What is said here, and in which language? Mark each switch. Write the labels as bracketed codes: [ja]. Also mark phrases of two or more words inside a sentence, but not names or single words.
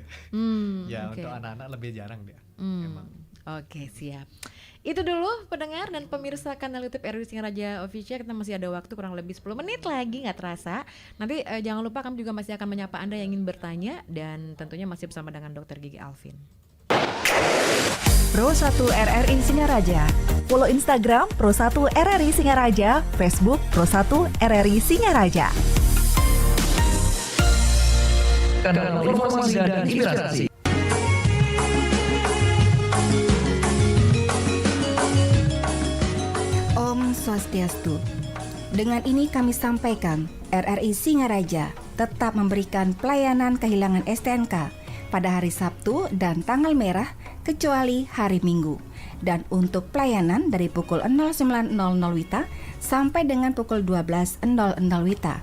[id] Untuk anak-anak lebih jarang dia. Emang. Oke, siap. Itu dulu pendengar dan pemirsa kanal YouTube RRI Singaraja Official. Kita masih ada waktu kurang lebih 10 menit lagi, nggak terasa. Nanti jangan lupa kami juga masih akan menyapa Anda yang ingin bertanya, dan tentunya masih bersama dengan Dr. Gigi Alvin. Pro 1 RRI Singaraja. Follow Instagram Pro 1 RRI Singaraja, Facebook Pro 1 RRI Singaraja. Kanal informasi dan inspirasi. [ban] Om Swastiastu. [id] Dengan ini kami sampaikan, RRI Singaraja tetap memberikan pelayanan kehilangan STNK pada hari Sabtu dan tanggal merah kecuali hari Minggu. Dan untuk pelayanan dari pukul 09.00 WITA sampai dengan pukul 12.00 WITA.